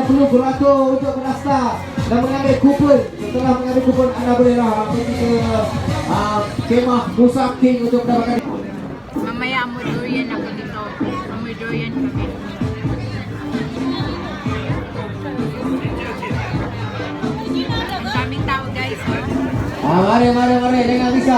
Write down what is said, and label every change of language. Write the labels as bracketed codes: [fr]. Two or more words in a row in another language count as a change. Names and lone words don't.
[ms] beratur untuk mendaftar dan mengambil kupon. Setelah mengambil kupon, anda bolehlah pergi ke kemah Musang King untuk mendapatkan. [tl] Mamaya amoy durian ako dito. Amoy durian kami. Ang daming tao guys. Oh. [ms] Mari, jangan risau.